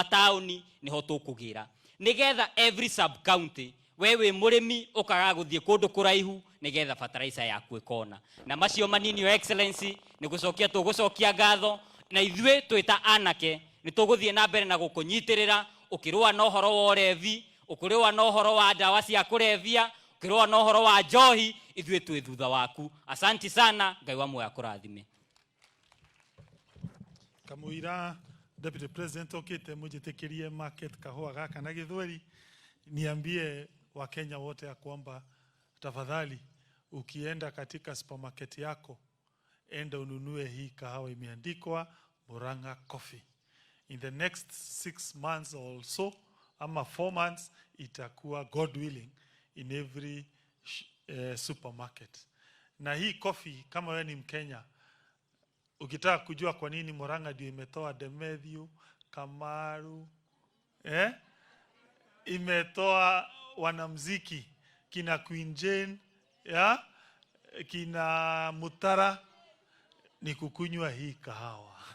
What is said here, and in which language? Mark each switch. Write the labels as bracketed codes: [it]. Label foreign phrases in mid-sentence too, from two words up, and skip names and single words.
[ki] town niho tukugira nigetha [en] every sub county [ki] wewe murimi ukaga guthie kundu kuraihu nigetha fertilizer yaku ikona na macio manini [en] your excellency [ki] ni gucokia tugucokia ngatho na ithuĩ twita anake ni tuguthie na mbere na gukunyitirira ukirua na uhoro wa urevi ukirua na uhoro wa dawa cia kurevia ukirua na uhoro wa njohi ithuĩ twĩ thutha waku [sw] asanti sana [ki] ngai wa moya kurathime kamuira deputy president okite mujitekirie market kahua gaka na Githweri [sw] niambie Wakenya wote ya kwamba tafadhali ukienda katika supermarket yako enda ununue hii kahawa imeandikwa Murang'A coffee. [en] In the next 6 months or so ama 4 months itakuwa God willing in every supermarket. [sw] Na hii coffee kama wewe ni Mkenya ukitaka kujua kwa nini Murang'A ndio imetoa Demathew, Kamaru, imetoa wanamuziki kina Queen Jane, kina Mutara ni kukunywa hii kahawa.